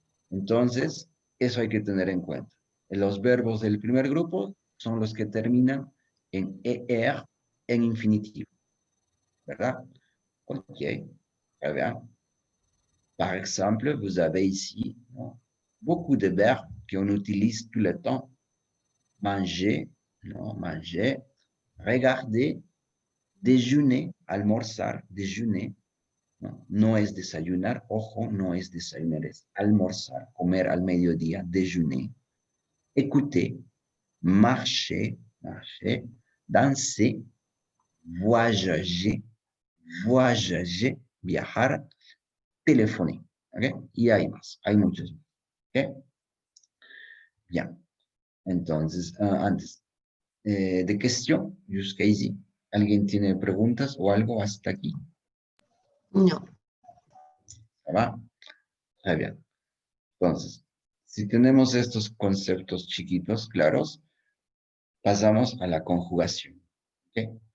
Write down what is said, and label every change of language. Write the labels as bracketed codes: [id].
[es] Entonces, eso hay que tener en cuenta. Los verbos del primer grupo son los que terminan en ER en infinitivo, ¿verdad? [fr] Ok, très bien. Par exemple, vous avez ici, ¿no?, beaucoup de verbes qu'on utilise tout le temps. Manger, ¿no?, manger, regarder, déjeuner, almorzar, déjeuner, ¿no? [es] No es desayunar, ojo, no es desayunar, es almorzar, comer al mediodía, déjeuner. [fr] Écouter, marcher, danser, voyager, viajar, téléphoner. ¿Okay? [es] Y hay más, hay muchos más. ¿Okay? Bien. Entonces, antes, de cuestión, jusqu'ici. ¿Alguien tiene preguntas o algo hasta aquí? No. [fr] ¿Ça va? Très bien. [es] Entonces, si tenemos estos conceptos chiquitos, claros, pasamos a la conjugación. ¿Okay?